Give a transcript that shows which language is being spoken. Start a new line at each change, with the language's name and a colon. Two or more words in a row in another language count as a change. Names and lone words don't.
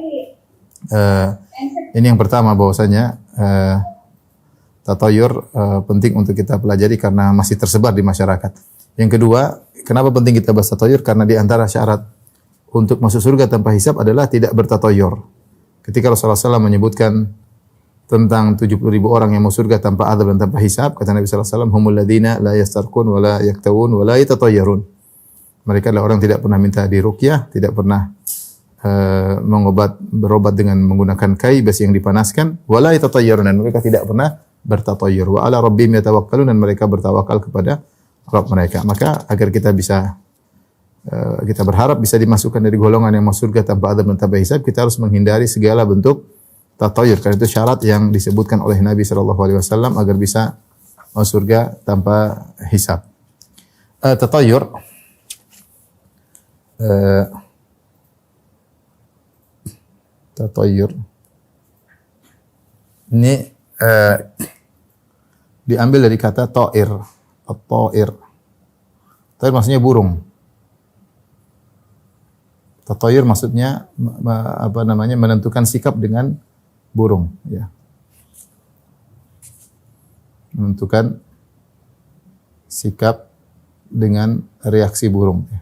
Indonesian: Ini yang pertama, bahwasanya tatayur penting untuk kita pelajari karena masih tersebar di masyarakat. Yang kedua, kenapa penting kita bahas tatayur? Karena di antara syarat untuk masuk surga tanpa hisab adalah tidak bertatayur. Ketika Rasulullah SAW menyebutkan tentang 70.000 orang yang masuk surga tanpa azab dan tanpa hisab, kata Nabi SAW,
Arabic: هم الذين لا يسترقون ولا يكتوون ولا يتطيرون.
Indonesian: Mereka adalah orang yang tidak pernah minta diruqyah, tidak pernah berobat dengan menggunakan kai besi yang dipanaskan,
Arabic: ولا يتطيرون,
Indonesian: dan mereka tidak pernah bertatayyur.
Arabic: وعلى ربهم يتوكلون,
Indonesian: dan mereka bertawakal kepada Rabb mereka. Maka agar kita bisa kita berharap bisa dimasukkan dari golongan yang masuk surga tanpa azab dan tanpa hisab, kita harus menghindari segala bentuk tatayur, karena itu syarat yang disebutkan oleh Nabi SAW agar bisa masuk surga tanpa hisab. Tatayur ini diambil dari kata ta'ir. At-ta'ir. Ta'ir maksudnya burung. Tatayur maksudnya menentukan sikap dengan burung ya. Menentukan sikap dengan reaksi burung ya.